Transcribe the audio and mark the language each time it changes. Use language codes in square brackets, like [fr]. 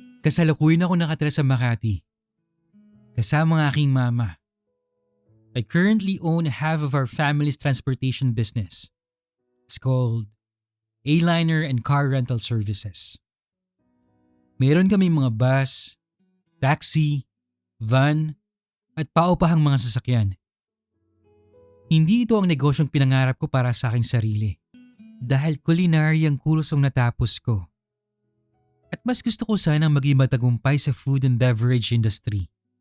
[tl] Kasalukuyan ako nakatira sa Makati. Kasama ang aking mama. [en] I currently own half of our family's transportation business. It's called A-Liner and Car Rental Services. [tl] Meron kaming mga bus, taxi, van, at paupahang mga sasakyan. Hindi ito ang negosyong pinangarap ko para sa aking sarili. Dahil culinary ang kursong natapos ko. At mas gusto ko sanang maging matagumpay sa food and beverage industry.